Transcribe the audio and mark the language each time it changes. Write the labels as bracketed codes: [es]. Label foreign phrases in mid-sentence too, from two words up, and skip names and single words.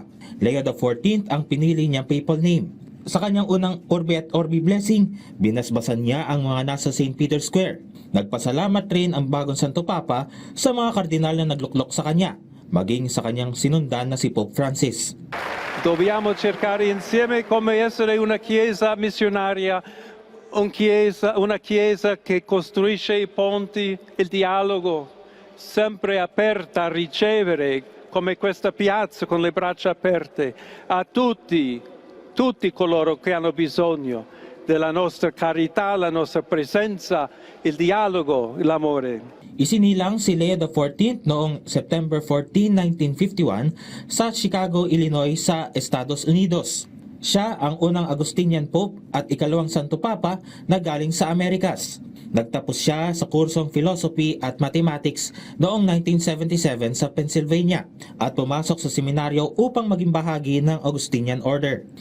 [tl] Leo XIV ang pinili niyang [en] papal name. [tl] Sa kanyang unang Urbi et Orbi blessing, binasbasan niya ang mga nasa St. Peter's Square. Nagpasalamat rin ang bagong Santo Papa sa mga kardinal na nagluklok sa kanya, maging sa kanyang sinundan na si Pope Francis. [it] Dobbiamo cercare insieme come essere una chiesa missionaria, una chiesa che costruisce i ponti, il dialogo, sempre aperta a ricevere, come questa piazza con le braccia aperte, a tutti coloro che hanno bisogno della nostra carità, la nostra presenza, il dialogo, l'amore. [tl] Isinilang si Leo XIV noong September 14, 1951 sa Chicago, Illinois sa Estados Unidos. Siya ang unang [en] Augustinian Pope [tl] at ikalawang Santo Papa na galing sa Amerikas. Nagtapos siya sa kursong Philosophy at Mathematics noong 1977 sa Pennsylvania at pumasok sa seminaryo upang maging bahagi ng Augustinian Order.